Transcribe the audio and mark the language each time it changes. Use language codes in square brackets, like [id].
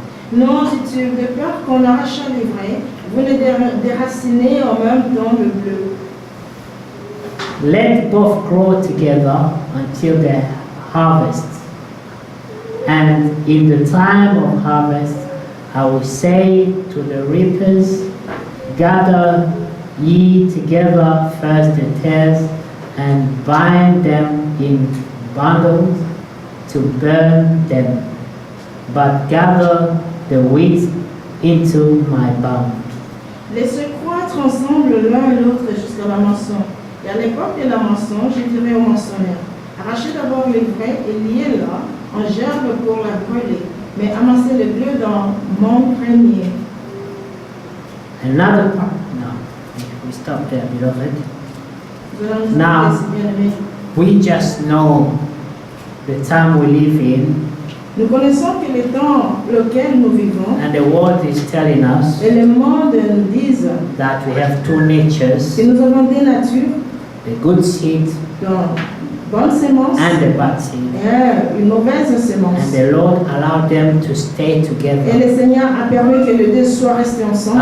[fr] Non, dit-il, de peur qu'en arrachant l'ivraie, vous ne déracinez en même temps le bleu. [en] Let both grow together until the harvest. And in the time of harvest, I will say to the reapers, Gather ye together first the tares, and bind them in bundles to burn them, but gather the wheat into my barn. [fr] Laissez croître ensemble l'un et l'autre jusqu'à la moisson. Et à l'époque de la moisson, je dirai au moissonneur, arrachez d'abord l'ivraie et liez-la en gerbe pour la brûler, mais amassez le bleu dans mon grenier. [en] Another part. No, we stop there, beloved. Now, We just know the time we live in, [fr] nous connaissons que le temps lequel nous vivons, [en] and the world is telling us [fr] et le monde nous dit [en] that we have two natures, [fr] que nous avons des natures, [en] the good seed [fr] donc bonne sémence [en] and the bad seed. [fr] et une mauvaise sémence. [en] And the Lord allowed them to stay [fr] Et [en] together. [fr] le Seigneur a permis que les deux soient restés ensemble.